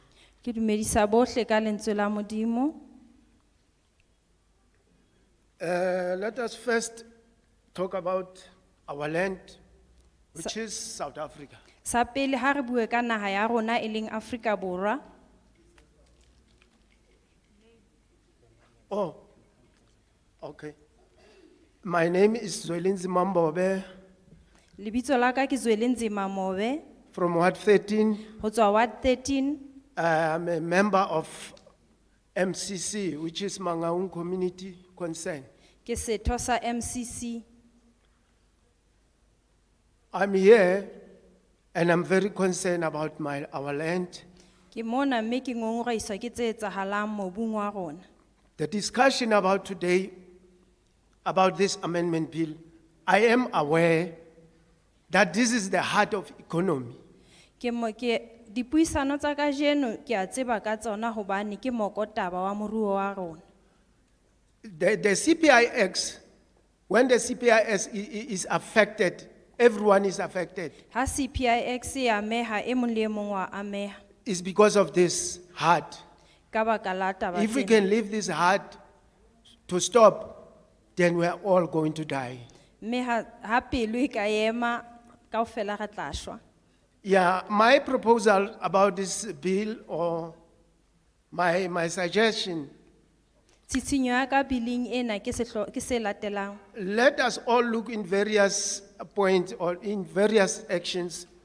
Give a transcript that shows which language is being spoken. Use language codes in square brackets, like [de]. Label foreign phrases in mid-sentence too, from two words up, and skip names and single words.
[st] Ke dumedisa bohle ka lentswe la Modimo. [en] Let us first talk about our land, which is South Africa. [st] Sa pele ha re bue ka naha ya rona e leng Afrika Borwa. [en] Oh, okay. My name is Zwelinzi Mambobe [st] Lebitso la ka ke Zwelinzima Mobe [en] from Ward 13. [st] ho tswa Ward 13. [en] I'm a member of MCC, which is Mangaung Community Concern. [st] Ke setho sa MCC. [en] I'm here and I'm very concerned about our land. [st] Ke mona mme ke ngongoreiswa ke tse etsahalang mobung wa rona. [en] The discussion about today, about this amendment bill, I am aware that this is the heart of economy. [st] Dipuisano tsa kajeno ke a tseba ka tsona hobane ke mokotaba wa moruo wa rona. [en] The CPIX, when the CPIX is affected, everyone is affected. [st] Ha CPIX e ameha e mong le e mong wa ameha [en] It's because of this heart. [st] ka baka la taba [en] If we [st] tsena. [en] can leave this heart to stop, then we are all going to die. [st] Mme ha pelo e ka ema kaofela re tla shwa. [en] Yeah, my proposal about this bill or my suggestion, [st] Tshitshinyo ya ka billing ena ke se latelang. [en] let us all look in various points or in various actions.